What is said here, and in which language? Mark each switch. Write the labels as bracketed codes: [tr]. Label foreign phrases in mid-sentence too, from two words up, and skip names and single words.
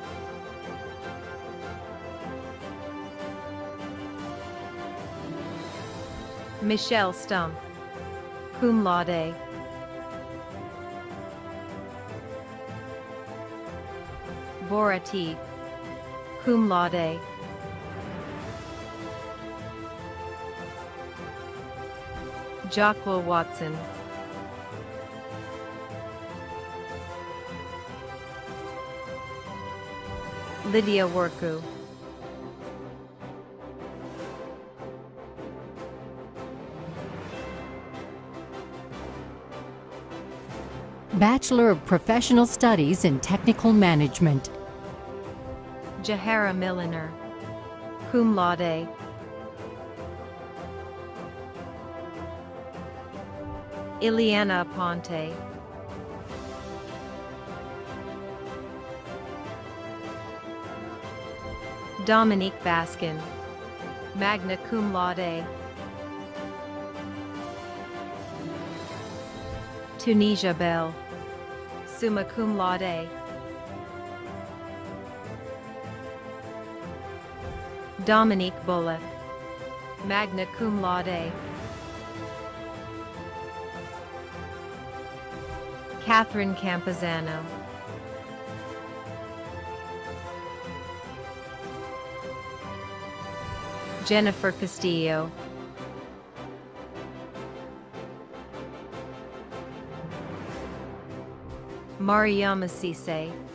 [en] Michelle Stump, [la] cum laude, [en] Bora T, [la] cum laude, [en] Jacques Watson, Lydia Worku, Bachelor of Professional Studies in Technical Management. Jahara Milliner, [la] cum laude, [en] Ileana Aponte, Dominique Baskin, [la] magna cum laude, [en] Tunisia Bell, [la] summa cum laude, [en] Dominique Bullock, [la] magna cum laude, [en] Catherine Campuzano, Jennifer Castillo, Mariama Cisse,